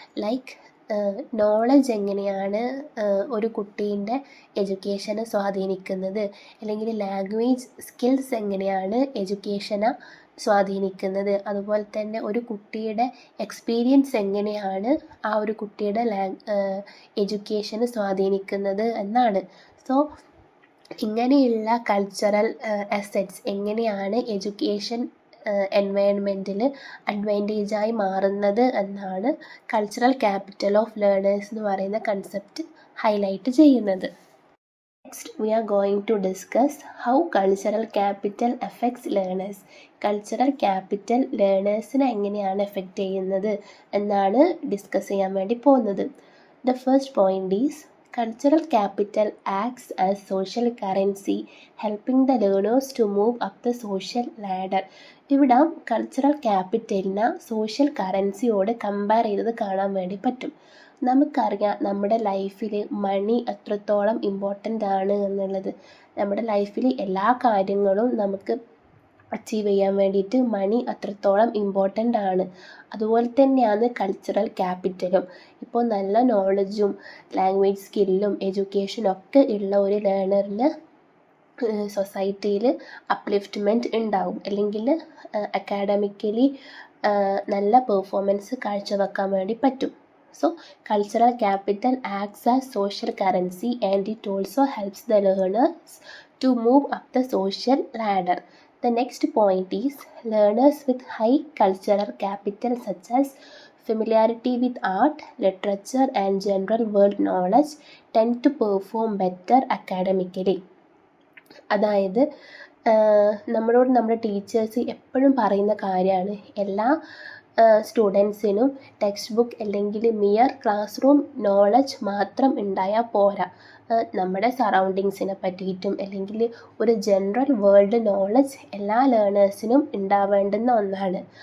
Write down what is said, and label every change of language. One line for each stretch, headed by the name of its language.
Malayalam: Like knowledge എങ്ങനെയാണ് ഒരു കുട്ടീൻ്റെ എഡ്യൂക്കേഷനെ സ്വാധീനിക്കുന്നത്, അല്ലെങ്കിൽ ലാംഗ്വേജ് സ്കിൽസ് എങ്ങനെയാണ് എഡ്യൂക്കേഷനെ സ്വാധീനിക്കുന്നത്, അതുപോലെ തന്നെ ഒരു കുട്ടിയുടെ എക്സ്പീരിയൻസ് എങ്ങനെയാണ് ആ ഒരു കുട്ടിയുടെ എഡ്യൂക്കേഷനെ സ്വാധീനിക്കുന്നത് എന്നാണ്. സോ ഇങ്ങനെയുള്ള കൾച്ചറൽ അസറ്റ്സ് എങ്ങനെയാണ് എഡ്യൂക്കേഷൻ എൻവയൺമെൻറ്റിൽ അഡ്വാൻറ്റേജായി മാറുന്നത് എന്നാണ് കൾച്ചറൽ ക്യാപിറ്റൽ ഓഫ് ലേണേഴ്സ് എന്ന് പറയുന്ന കൺസെപ്റ്റ് ഹൈലൈറ്റ് ചെയ്യുന്നത്.
English: Next, we are going to discuss how cultural capital affects learners.
Malayalam: Cultural capital ലേണേഴ്സിനെ എങ്ങനെയാണ് എഫക്റ്റ് ചെയ്യുന്നത് എന്നാണ് ഡിസ്കസ് ചെയ്യാൻ വേണ്ടി പോകുന്നത്.
English: The first point is cultural capital acts as social currency, helping the learners to move up the social ladder.
Malayalam: ഇവിടെ cultural ക്യാപിറ്റലിനെ social കറൻസിയോട് compare ചെയ്തത് കാണാൻ വേണ്ടി പറ്റും. നമുക്കറിയാം നമ്മുടെ ലൈഫിൽ മണി എത്രത്തോളം ഇമ്പോർട്ടൻ്റ് ആണ് എന്നുള്ളത്. നമ്മുടെ ലൈഫിൽ എല്ലാ കാര്യങ്ങളും നമുക്ക് അച്ചീവ് ചെയ്യാൻ വേണ്ടിയിട്ട് മണി അത്രത്തോളം ഇമ്പോർട്ടൻ്റ് ആണ്. അതുപോലെ തന്നെയാണ് കൾച്ചറൽ ക്യാപിറ്റലും. ഇപ്പോൾ നല്ല നോളജും ലാംഗ്വേജ് സ്കില്ലും എഡ്യൂക്കേഷനും ഒക്കെ ഉള്ള ഒരു ലേണറിന് സൊസൈറ്റിയിൽ അപ്ലിഫ്റ്റ്മെൻറ്റ് ഉണ്ടാവും, അല്ലെങ്കിൽ അക്കാഡമിക്കലി നല്ല പെർഫോമൻസ് കാഴ്ചവെക്കാൻ വേണ്ടി പറ്റും.
English: So, cultural capital acts as social currency and it also helps the learners to move up the social ladder. The next point is learners with high cultural capital such as familiarity with art, literature and general world knowledge tend to perform better academically.
Malayalam: അതായത് നമ്മളോട് നമ്മുടെ teachers എപ്പോഴും പറയുന്ന കാര്യമാണ്, എല്ലാ സ്റ്റുഡൻസിനും text book അല്ലെങ്കിൽ mere class room knowledge മാത്രം ഉണ്ടായാൽ പോരാ, നമ്മുടെ സറൗണ്ടിങ്സിനെ പറ്റിയിട്ടും അല്ലെങ്കിൽ ഒരു ജനറൽ വേൾഡ് നോളജ് എല്ലാ ലേണേഴ്സിനും ഉണ്ടാവേണ്ടുന്ന ഒന്നാണ്.